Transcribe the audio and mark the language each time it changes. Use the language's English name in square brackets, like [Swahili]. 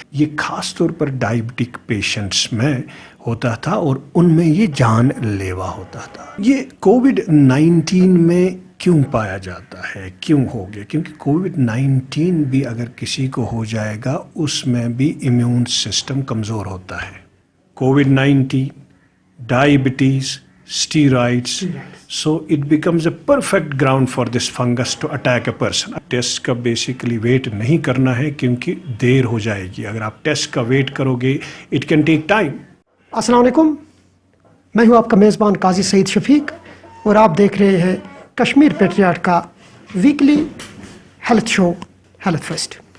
[Hindi] ये खास तौर पर डायबिटिक पेशेंट्स में होता था और उनमें ये जानलेवा होता था। ये कोविड-19 में क्यों पाया जाता है, क्यों हो गया? क्योंकि कोविड-19 भी अगर किसी को हो जाएगा उसमें भी इम्यून सिस्टम कमज़ोर होता है। [English] Covid, diabetes, steroids, so it becomes a perfect ground for this fungus to attack a person. [Hindi] Test का बेसिकली वेट नहीं करना है क्योंकि देर हो जाएगी। अगर आप टेस्ट का वेट करोगे [English] It can take time. [Hindi] अस्सलाम वालेकुम, मैं हूं आपका मेज़बान काजी सईद शफीक और आप देख रहे हैं कश्मीर पेट्रियाट का weekly health show health first.